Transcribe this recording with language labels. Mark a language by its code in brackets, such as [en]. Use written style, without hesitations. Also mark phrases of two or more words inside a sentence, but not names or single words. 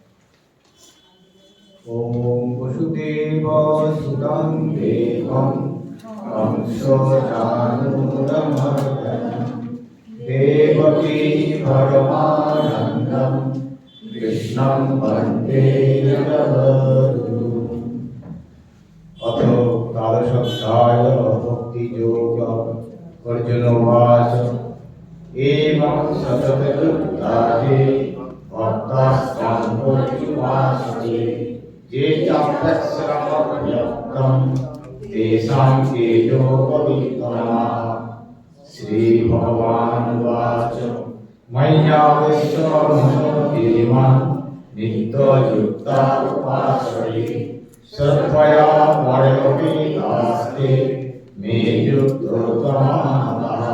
[sa] ওম বসুদেব সুতং দেবং কংসচাণূরমর্দনম দেবকী পরমানন্দম কৃষ্ণং বন্দে জগদ্গুরুম। অথ দ্বাদশোধ্যায় ভক্তিযোগ। অর্জুন উवाच एवं सततयुक्ताये भक्तास्त्वां पर्युपासते ये चाप्यश्रमव्यक्तं तेषां के योगवित्तमाः। श्रीभगवानुवाच मय्यावेश्य देवान् नित्ययुक्ता उपासते श्रद्धया परयोपेतास्ते मे युक्तोत्तमाः।